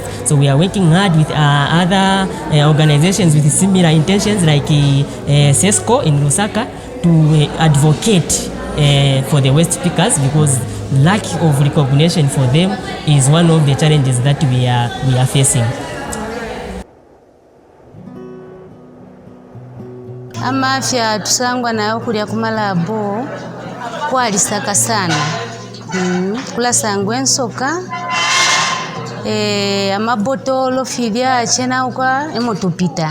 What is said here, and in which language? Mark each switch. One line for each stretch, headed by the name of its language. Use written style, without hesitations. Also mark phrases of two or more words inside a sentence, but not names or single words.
English: So we are working hard with other organizations with similar intentions, like SESCO in Lusaka, to advocate for the waste pickers, because lack of recognition for them is one of the challenges that we are facing.
Bemba: Amafya tusangwa nayo kulya kumalabo kwalisaka sana. Kulasangwa ensoka, amabotolo filya chena ukwa emotopita.